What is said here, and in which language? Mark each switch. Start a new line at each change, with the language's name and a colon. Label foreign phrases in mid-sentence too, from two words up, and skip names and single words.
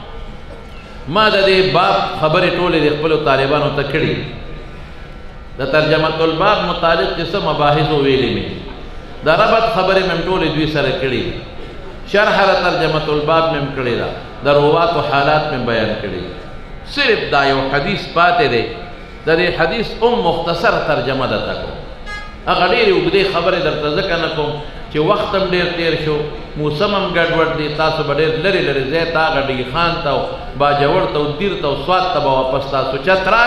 Pashto: ما د دې باب خبرې ټولې د خپلو طالبانو ته کړي د
Arabic: ترجمة الباب
Pashto: متعلق چې څه مباحثو ویلې مې د ربط خبرې مې ټولې دوی سره کړي شرح د
Arabic: ترجمة الباب
Pashto: مې کړې ده د رواتو حالات مې بیان کړي صرف دا یو حدیث پاتې دی د دې حدیث مختصر ترجمه درته کوم هغه ډېرې اوږدې خبرې درته ځکه نه کوم چې وخت هم ډېر تېر شو موسم هم ګډوډ دی تاسو به ډېر لرې لرې ځای ته هغه ډیخان ته او باجوړ ته او دیر ته او سوات ته به واپس تاسو چترال